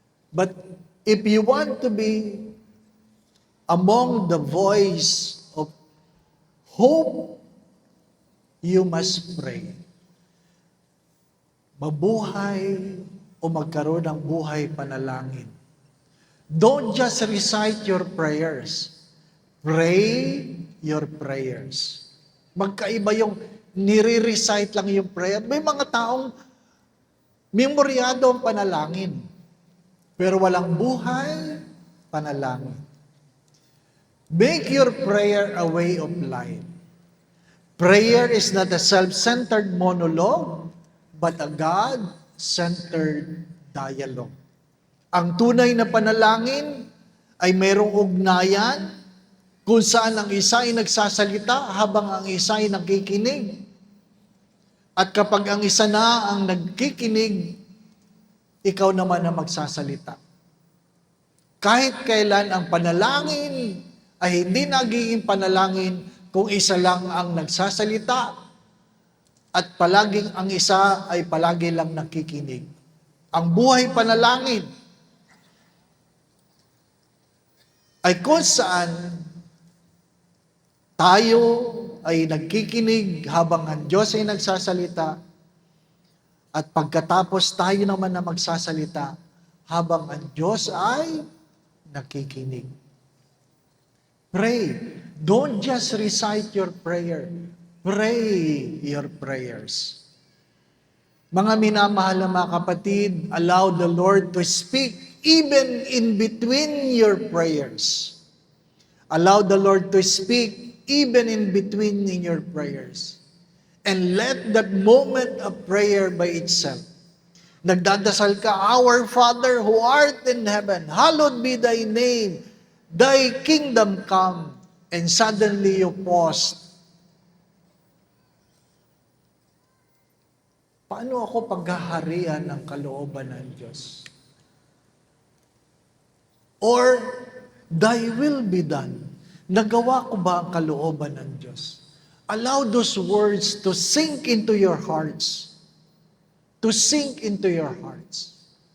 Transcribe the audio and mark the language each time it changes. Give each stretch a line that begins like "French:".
English: But if you want to be among the voice of hope, you must pray.
Filipino: Mabuhay o magkaroon ng buhay panalangin.
English: Don't just recite your prayers. Pray your prayers.
Filipino: Magkaiba yung nire-recite lang yung prayer. May mga taong memoryado ang panalangin, pero walang buhay panalangin.
English: Make your prayer a way of life. Prayer is not a self-centered monologue, but a God-centered dialogue.
Filipino: Ang tunay na panalangin ay mayroong ugnayan kung saan ang isa ay nagsasalita habang ang isa ay nakikinig. At kapag ang isa na ang nagkikinig, ikaw naman ang magsasalita. Kahit kailan ang panalangin ay hindi nagiging panalangin kung isa lang ang nagsasalita at palaging ang isa ay palagi lang nakikinig. Ang buhay panalangin ay kung saan tayo ay nagkikinig habang ang Diyos ay nagsasalita at pagkatapos tayo naman na magsasalita habang ang Diyos ay nakikinig.
English: Pray. Don't just recite your prayer. Pray your prayers.
Filipino: Mga minamahal na mga kapatid,
English: allow the Lord to speak even in between your prayers. Allow the Lord to speak even in between in your prayers. And let that moment of prayer by itself.
Filipino: Nagdadasal ka,
English: Our Father who art in heaven, hallowed be thy name, thy kingdom come. And suddenly you pause.
Filipino: Paano ako paghaharian ng kalooban ng Diyos?
English: Or, thy will be done.
Filipino: Nagawa ko ba ang kalooban ng Diyos?
English: Allow those words to sink into your hearts. To sink into your hearts.